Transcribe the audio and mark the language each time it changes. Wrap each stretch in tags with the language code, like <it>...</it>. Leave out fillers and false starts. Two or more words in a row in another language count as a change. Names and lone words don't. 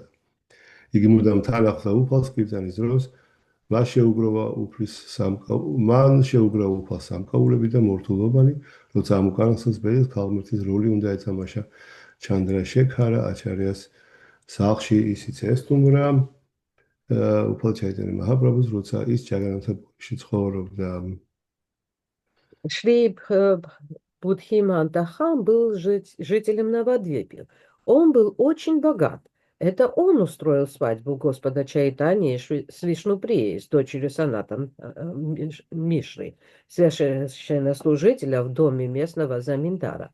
<ka>იგი მუდამ თან ახლდა უფალს კირტანის დროს, მან შეუგროვა უფალს სამკაულები და მორთულობანი, როცა ამ უკანასკნელს ბედის ქალღმერთის როლი უნდა ეთამაშა ჩანდრა შექარა აჩარიას სახლში, ისიც ესტუმრა უფალ ჩაიტანე მაჰაპრაბჰუს, როცა ის ჯაგანათაპურში ცხოვრობდა.</ka> <ru>Шри Будхиманта хан был жителем Навадвипи. Он был очень богат. Это он устроил свадьбу Господа Чайтаньи с Вишнуприей, с дочерью Санатом Мишры, священнослужителя в доме местного заминдара.</ru>